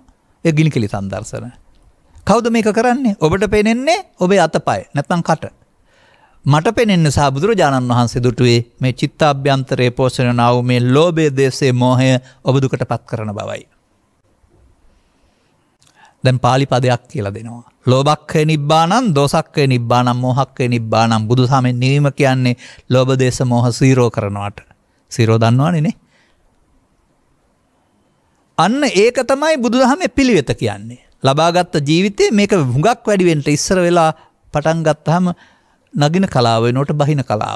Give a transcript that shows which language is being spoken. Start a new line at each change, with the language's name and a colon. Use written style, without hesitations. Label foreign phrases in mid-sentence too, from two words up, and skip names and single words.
Sinhala: ඒ ගිනි කිලිතන් දර්ශන. කවුද මේක කරන්නේ? ඔබට පේන්නේ ඔබේ අතපය නැත්නම් කට. මට පේන්නේ සහ බුදුරජාණන් වහන්සේ දුටුවේ මේ චිත්තාභ්‍යන්තරයේ පෝෂණය වන වූ මේ ලෝභය, දේශය, මෝහය ඔබ දුකටපත් කරන බවයි. දැන් පාලි පදයක් කියලා දෙනවා.
Pali: ලෝභක්ඛය නිබ්බානං, දෝසක්ඛය නිබ්බානං, මෝහක්ඛය නිබ්බානං.
Sinhala: බුදුසමෙන් නිවීම කියන්නේ ලෝභ, දේශ, මෝහ සීරෝ කරනවට. සීරෝ දන්නවනේ නේ. අන්න ඒක තමයි බුදුදහමේ පිළිවෙත කියන්නේ. ලබාගත් ජීවිතේ මේක හුඟක් වැඩි වෙන්න ඉස්සර වෙලා පටන් ගත්තාම නගින කලාව වෙනකොට බහින කලාව.